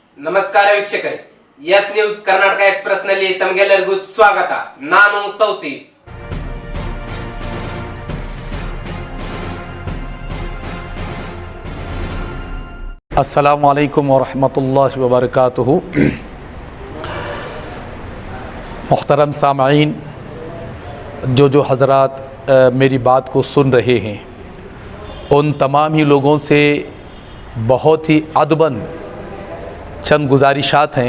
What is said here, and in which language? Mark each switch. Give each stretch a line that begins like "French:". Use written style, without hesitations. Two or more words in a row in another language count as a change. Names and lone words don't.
Kannada: ನಮಸ್ಕಾರ ವೀಕ್ಷಕರೇ, ಎಸ್ ನ್ಯೂಸ್ ಕರ್ನಾಟಕ ಎಕ್ಸ್‌ಪ್ರೆಸ್ ನಲ್ಲಿ ತಮಗೆಲ್ಲರಿಗೂ ಸ್ವಾಗತ. ನಾನು ತೌಸೀಫ್.
Arabic: السلام عليكم ورحمة الله وبركاته.
Urdu: محترم سامعین، جو حضرات میری بات کو سن رہے ہیں، ان تمام ہی لوگوں سے بہت ہی ادباً چند گزارشات ہیں.